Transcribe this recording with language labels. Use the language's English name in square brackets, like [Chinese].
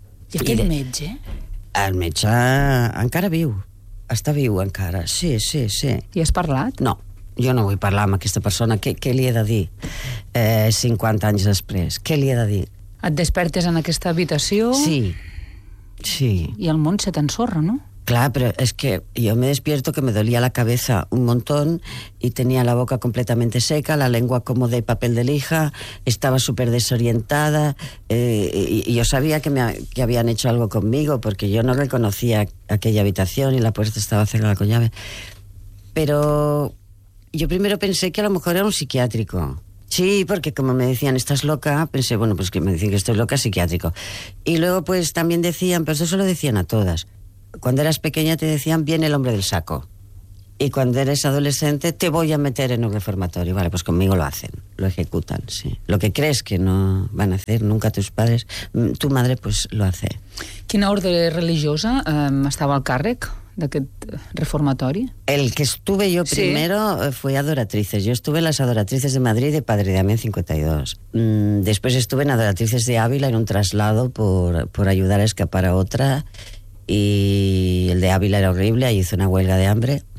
[Catalan] I aquell metge? El metge encara viu. Està viu encara. Sí, sí, sí. I has parlat? No. Jo no vull parlar amb aquesta persona. Què li he de dir 50 anys després? Què li he de dir? Et despertes en aquesta habitació... Sí. Sí. I el món se t'ensorra, no? Clar, però és que [Spanish] jo me despierto que me dolia la cabeza un montón y tenía la boca completamente seca, la lengua como de papel de lija, estaba súper desorientada y yo sabía que habían hecho algo conmigo porque yo no reconocía aquella habitación y la puerta estaba cerrada con llave. Pero yo primero pensé que a lo mejor era un psiquiátrico. Sí, porque como me decían, estás loca, pensé, bueno, pues que me dicen que estoy loca, psiquiátrico. Y luego pues también decían, pero eso lo decían a todas. Cuando eras pequeña te decían, viene el hombre del saco. Y cuando eres adolescente, te voy a meter en un reformatorio. Vale, pues conmigo lo hacen, lo ejecutan, sí. Lo que crees que no van a hacer nunca tus padres, tu madre pues lo hace. [Catalan] ¿Quina ordre religiosa estava al càrrec d'aquest reformatori? [Spanish] El que estuve yo primero fue Adoratrices. Yo estuve en las Adoratrices de Madrid de Padre Damián 52. Después estuve en Adoratrices de Ávila en un traslado por ayudar a escapar a otra. Y el de Ávila era horrible, ahí hice una huelga de hambre.